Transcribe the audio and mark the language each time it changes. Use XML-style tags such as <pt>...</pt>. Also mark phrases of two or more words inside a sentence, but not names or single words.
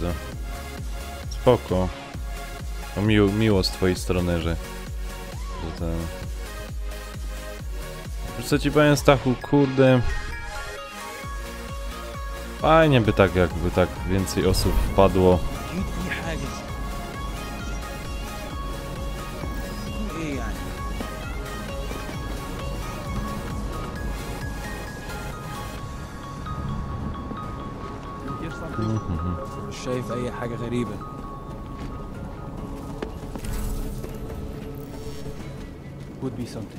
<pl>Spoko. To miło z twojej strony, że ten... Wiesz co ci powiem, Stachu, kurde... Fajnie by tak, jakby tak więcej osób wpadło.</pl> <ar>شايف أي حاجة غريبة؟</ar> <en>would be something.</en>